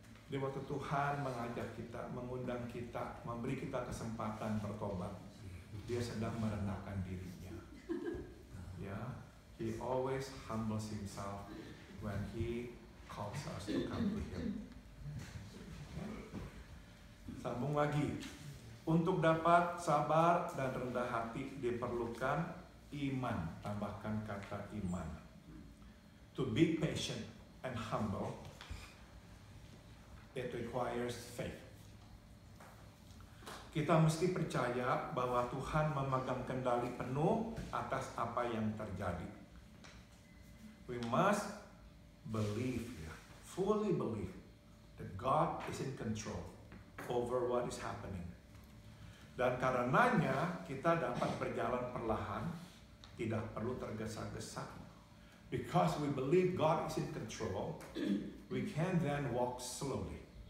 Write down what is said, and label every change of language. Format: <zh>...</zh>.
<id>Di waktu Tuhan mengajak kita, mengundang kita, memberi kita kesempatan bertobat, Dia sedang merendahkan dirinya.</id> <en>He always humbles Himself when He calls us to come to Him.</en> <id>Sambung lagi. Untuk dapat sabar dan rendah hati diperlukan iman. Tambahkan kata iman.</id> <en>To be patient and humble, it requires faith.</en> <id>Kita mesti percaya bahwa Tuhan memegang kendali penuh atas apa yang terjadi.</id> <en>We must believe, fully believe that God is in control over what is happening.</en> <id>Dan karenanya kita dapat berjalan perlahan, tidak perlu tergesa-gesa.</id> <en>Because we believe God is in control, we can then walk slowly.</en>